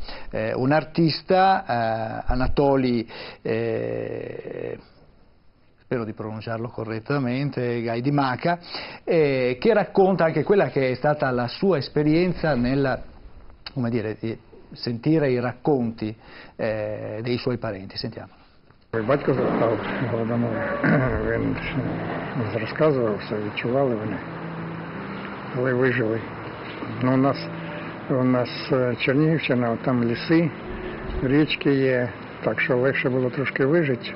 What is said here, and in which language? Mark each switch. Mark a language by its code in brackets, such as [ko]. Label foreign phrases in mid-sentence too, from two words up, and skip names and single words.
[it] artista, Anatoli, spero di pronunciarlo correttamente, Gaidimaka, che racconta anche quella che è stata la sua esperienza nel, come dire, sentire i racconti dei suoi parenti. Sentiamo. [uk] Батько застав Голодомор. Він розказував все, відчували вони, але вижили. Ну, у нас Чернігівщина, там ліси, річки є, так що легше було трошки вижити.